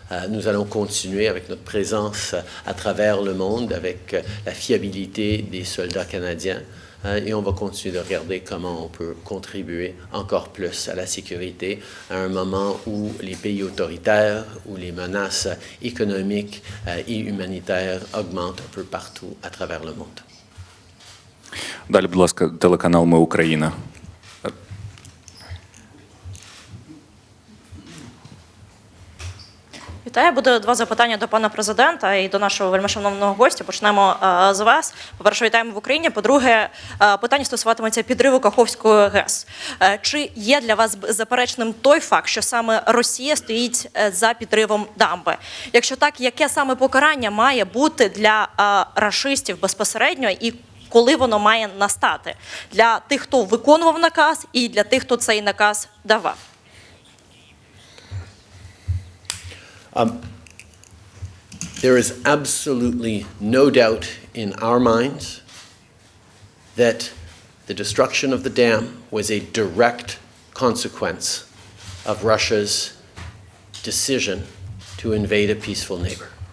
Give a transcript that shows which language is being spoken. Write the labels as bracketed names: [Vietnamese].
[French] Nous allons continuer avec notre présence à travers le monde, avec la fiabilité des soldats canadiens, et on va continuer de regarder comment on peut contribuer encore plus à la sécurité à un moment où les pays autoritaires, où les menaces économiques et humanitaires augmentent un peu partout à travers le monde. [Ukrainian] Далі, будь ласка, телеканал «Ми Україна». комітет. Буде два запитання до пана президента і до нашого вельмишановного гостя. Почнемо з вас. По-перше, вітаємо в Україні. По-друге, питання стосуватиметься підриву Каховської ГЕС. Чи є для вас заперечним той факт, що саме Росія стоїть за підривом дамби? Якщо так, яке саме покарання має бути для рашистів безпосередньо і коли воно має настати? Для тих, хто виконував наказ, і для тих, хто цей наказ давав? [English] There is absolutely no doubt in our minds that the destruction of the dam was a direct consequence of Russia's decision to invade a peaceful neighbor.